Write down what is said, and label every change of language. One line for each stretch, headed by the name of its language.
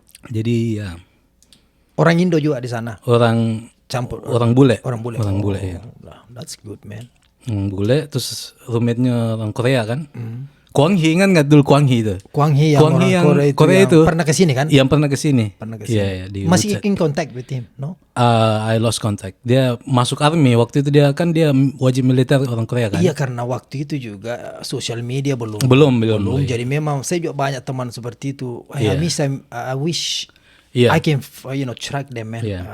Indonesian: Jadi ya. Orang Indo juga di sana. Orang Campur. Orang bule. Orang bule. Ya.
English: That's good, man.
Indonesian: Bule, terus roommate-nya orang Korea kan. Kwang Hee, ingat nggak dulu Kwang Hee itu? Kwang Hee yang Korea itu pernah ke sini kan? Yang pernah ke sini. Iya, masih
English: in contact with him, no? I lost contact.
Indonesian: Dia masuk army waktu itu, dia wajib militer orang Korea kan? Iya, karena waktu itu juga sosial media belum. Jadi memang saya juga banyak teman seperti itu.
English: I wish I can track them, man.